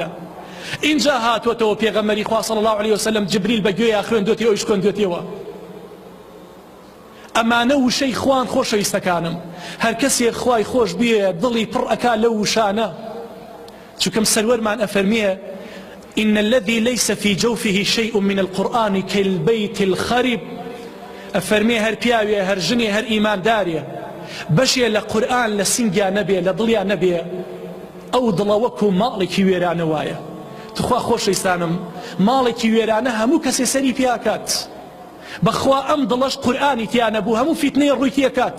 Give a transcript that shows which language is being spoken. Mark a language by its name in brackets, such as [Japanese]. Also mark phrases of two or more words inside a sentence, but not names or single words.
[Central Kurdish] اینجا هاتوۆتەوە پێغەمبەری خوا [Arabic] صلی الله عليه وسلم [Central Kurdish] جبریل بەگوێیە خوێندوێتی ئەویش خوێندوێتەوە. ئەمانە وشەی خوان. خۆشەویستەکانم، هەر کەسێک خوای خۆش بێ دڵی پڕ ئەکا لەو وشانە، چونکەم سەروەرمان ئەفەرمێ [Arabic] إن الذي ليس في جوفه شيء من القرآن كالبيت الخرب. [Central Kurdish] ئەفەرمێ هەر پیاوێ هەر ژنێ هەر ئیماندارێ بەشێ لە قورئان لە سینگیا نەبێ، لە دڵیا نەبێ، ئەو دڵە وەکو ماڵێکی وێرانە وایە. تخوا خۆشەویستانم، ماڵێکی وێرانە هەموو کەسێ سەری پیاکات، بەخوا ئەم دڵەش قورئانی تیا نەبوو هەموو فیتنەی ڕووی تێکات.